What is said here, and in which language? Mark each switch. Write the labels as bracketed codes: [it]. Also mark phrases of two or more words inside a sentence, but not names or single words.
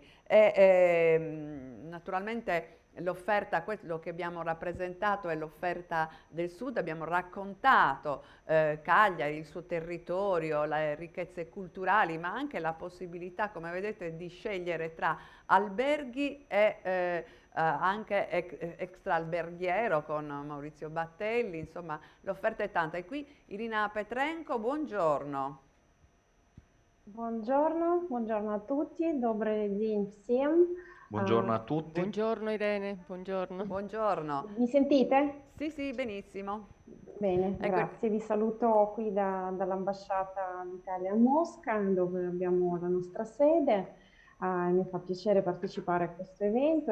[it] Naturalmente l'offerta, quello che abbiamo rappresentato è l'offerta del Sud, abbiamo raccontato Cagliari, il suo territorio, le ricchezze culturali, ma anche la possibilità, come vedete, di scegliere tra alberghi e anche extra alberghiero con Maurizio Battelli, insomma l'offerta è tanta. E qui Irina Petrenko, buongiorno. Buongiorno a tutti, [ru] добрый день всем. [it] Buongiorno a tutti. Buongiorno Irene, buongiorno. Buongiorno. Mi sentite? Sì, benissimo. Bene, Ecco. grazie. Vi saluto qui dall'Ambasciata d'Italia a Mosca, dove abbiamo la nostra sede. Mi fa piacere partecipare a questo evento.